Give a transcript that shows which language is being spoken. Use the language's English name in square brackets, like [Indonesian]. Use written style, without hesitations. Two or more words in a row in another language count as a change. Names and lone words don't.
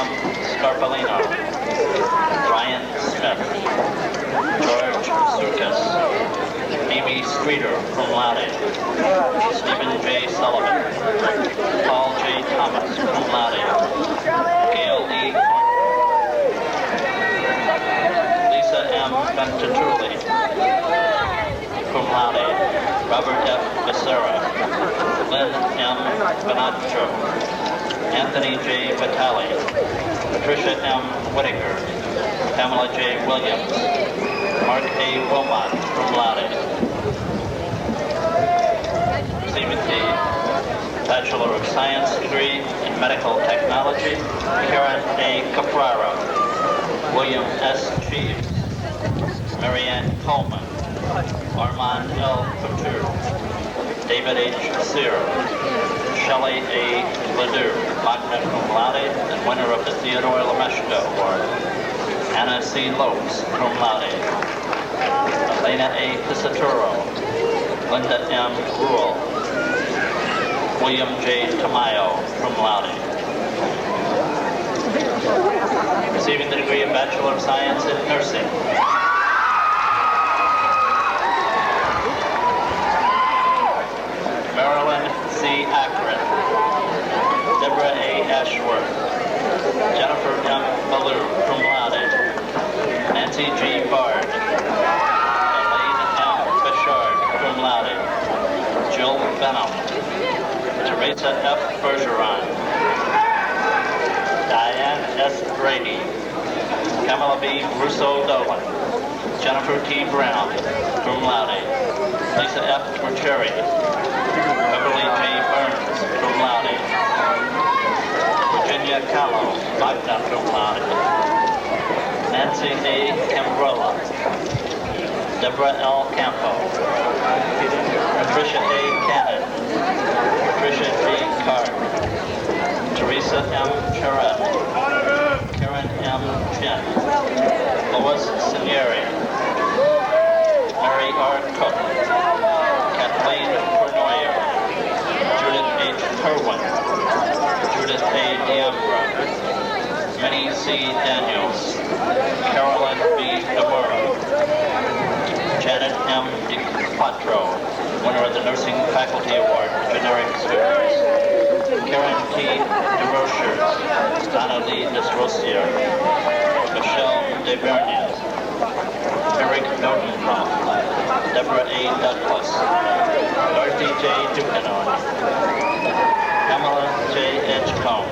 [English] Scarpellino, Brian Smith, George Sukas, Amy Streeter, [Latin] cum laude, [English] Stephen J. Sullivan, Paul J. Thomas, [Latin] cum laude, [English] Gail E. Lisa M. [Latin] Ventatulli, cum laude, [English] Robert F. Becerra, Lynn M. Benaccio, Anthony J. Vitale, Patricia M. Whitaker, Pamela J. Williams, Mark A. [Latin] Wilmot, cum laude. [English] Receiving the Bachelor of Science degree in Medical Technology, Karen A. Caprara, William S. Cheeves, Marianne Coleman, Armand L. Couture, David H. Sear, Shelley A. [Latin] Ledoux, magna cum laude, [English] and winner of the Theodore Lemeshka Award, Anna C. [Latin] Lopes, cum laude, [English] Elena A. Pisaturo, Linda M. Ruhl, William J. [Latin] Tamayo, cum laude. [English] Receiving the degree of Bachelor of Science in Nursing, Marilyn C. Akron, Deborah A. Ashworth, Jennifer M. Ballou, [Latin] cum laude, [English] Nancy G. Bard, Elaine M. Bouchard, [Latin] cum laude, [English] Jill Benham, Teresa F. Bergeron, Diane S. Brady, Pamela B. Russo-Dolan, Jennifer T. Brown, [Latin] cum laude, [English] Lisa F. Morcheri, Beverly J. Burns, [Latin] cum laude, [English] Virginia Giacomo, [Latin] magna cum laude. [English] Nancy A. Cambrella. Deborah L. Campo. Patricia A. Cannon. Patricia G. Card. Teresa M. Charette. Karen M. Chin. Lois Sinieri. Mary R. Cook. Kathleen Cornoyer. Judith H. Kerwin. Judith A. Diambra. Minnie C. Daniels. Carolyn B. Demora. Janet M. DiQuattro, winner of the Nursing Faculty Award for Generic Students. Karen T. DeRochers. Donna Lee Desrosier. Michelle DeVernier. Eric Notenhoff. Deborah A. Douglas. Dorothy J. Ducanon. Pamela J. Edgecombe.